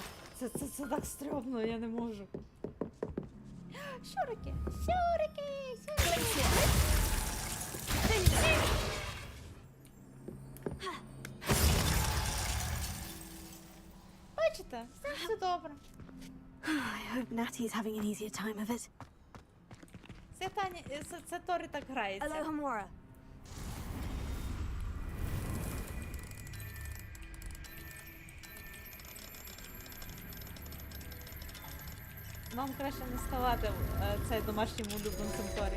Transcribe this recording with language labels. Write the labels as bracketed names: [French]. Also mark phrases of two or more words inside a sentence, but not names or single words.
[Ukrainian] Це так стрьомно, я не можу. Щурики! Бачите, все добре. [English] I hope Natty's having an easier time of it. [Ukrainian] Це Торі так грається. Alohomora. Вам краще не ставати цей домашнім улюбленцем Торі.